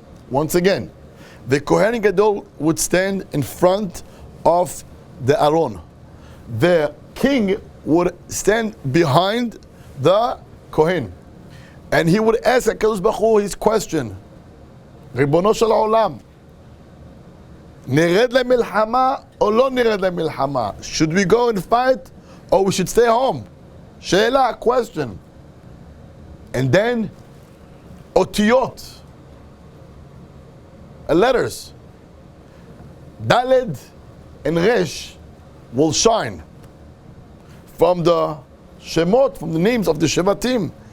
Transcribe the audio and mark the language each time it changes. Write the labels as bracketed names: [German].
[English] Once again, the Kohen Gadol would stand in front of the Aron. The king would stand behind the Kohen. And he would ask HaKadosh Baruch Hu his question. Ribono Shel Olam, [Hebrew] נרד למלחמה או לא נרד למלחמה? [English] Should we go and fight or we should stay home? שאלה, question. And then, אותיות, letters, Daled and Resh will shine from the Shemot, from the names of the Shevatim.